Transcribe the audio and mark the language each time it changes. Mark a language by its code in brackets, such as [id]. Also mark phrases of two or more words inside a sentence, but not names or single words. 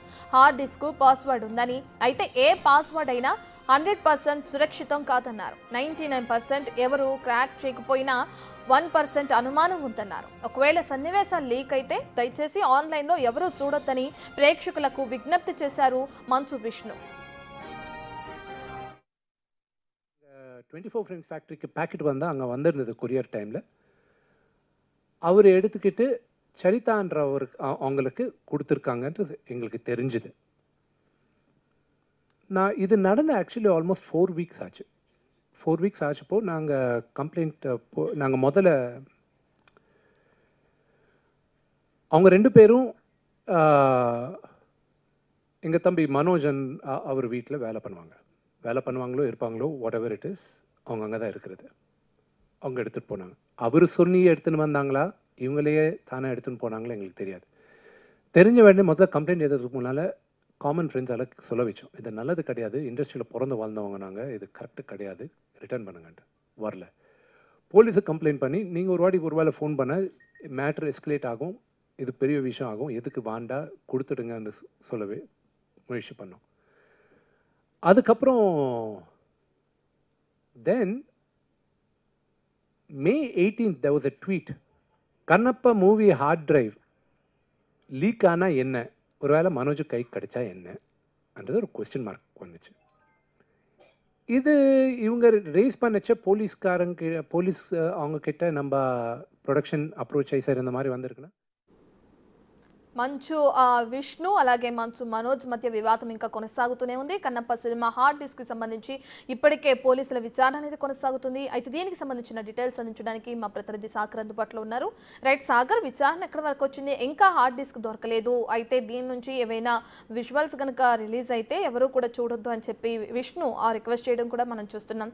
[en] hard disk password [te] ఉందని, అయితే ఏ పాస్వర్డ్ అయినా 100% సురక్షితం కాదన్నారు. 99% ఎవరు క్రాక్ చేయకపోయినా 1% అనుమానం ఉందన్నారు. ఒకవేళ సన్నివేశాలు లీక్ అయితే దయచేసి ఆన్లైన్లో ఎవరూ చూడొద్దని ప్రేక్షకులకు విజ్ఞప్తి చేశారు మంచు విష్ణు. [ta] 24 ஃப்ரேம்ஸ் ஃபேக்ட்ரிக்கு பேக்கெட் வந்தால் அங்கே வந்திருந்தது [en] courier time. [ta] அவர் எடுத்துக்கிட்டு சரிதான்றவர் அவங்களுக்கு கொடுத்துருக்காங்கன்ட்டு எங்களுக்கு தெரிஞ்சுது. இது நடந்த [en] actually almost 4 weeks [ta] ஆச்சு. 4 வீக்ஸ் ஆச்சப்போ நாங்கள் கம்ப்ளைண்ட் நாங்கள் முதல்ல அவங்க 2 பேரும் எங்கள் தம்பி மனோஜன் அவர் வீட்டில் வேலை பண்ணுவாங்களோ இருப்பாங்களோ [en] whatever it is, [ta] அவங்க அங்கே தான் இருக்கிறது. அவங்க எடுத்துகிட்டு போனாங்க. அவர் சொல்லி எடுத்துன்னு வந்தாங்களா இவங்களையே தானே எடுத்துன்னு போனாங்களா எங்களுக்கு தெரியாது. தெரிஞ்ச வேண்டிய முதல்ல கம்ப்ளைண்ட் எழுதுறதுக்கு முன்னால் [en] common friends [ta] சொல்ல வச்சோம், இது நல்லது கிடையாது, இண்டஸ்ட்ரியில் பிறந்து வாழ்ந்தவங்க நாங்கள், இது கரெக்டு கிடையாது, ரிட்டர்ன் பண்ணுங்கன்ட்டு. வரல. போலீஸுக்கு கம்ப்ளைண்ட் பண்ணி நீங்கள் ஒரு வேளை ஃபோன் பண்ண [en] matter escalate [ta] ஆகும், இது பெரிய விஷயம் ஆகும், எதுக்கு வாண்டா கொடுத்துடுங்கன்னு சொல்லவே முயற்சி பண்ணோம். [en] அதுக்கப்புறம் தென் May 18th there was a tweet, [ta] கண்ணப்பா [en] movie hard drive leak [ta] ஆனால் என்ன, ஒருவேளை மனோஜ் கை கிடைச்சா என்னன்றது ஒரு [en] question mark [ta] வந்துச்சு. இது இவங்க ரேஸ் பண்ணச்ச போலீஸ் அவங்க கிட்ட நம்ம [en] production approach [ta] ஆகி சார் இந்த மாதிரி வந்திருக்குன்னா [te] మంచు విష్ణు అలాగే మంచు మనోజ్ మధ్య వివాదం ఇంకా కొనసాగుతూనే ఉంది. కన్నప్ప సినిమా [en] hard disk [te] కి సంబంధించి ఇప్పటికే పోలీసుల విచారణ అనేది కొనసాగుతుంది. అయితే దీనికి సంబంధించిన డీటెయిల్స్ అందించడానికి మా ప్రతినిధి సాగర్ అందుబాటులో ఉన్నారు. రైట్ సాగర్, విచారణ ఎక్కడి వరకు వచ్చింది? ఇంకా [en] hard disk [te] దొరకలేదు, అయితే దీని నుంచి ఏవైనా విజువల్స్ కనుక రిలీజ్ అయితే ఎవరు కూడా చూడొద్దు అని చెప్పి విష్ణు రిక్వెస్ట్ చేయడం కూడా మనం చూస్తున్నాం.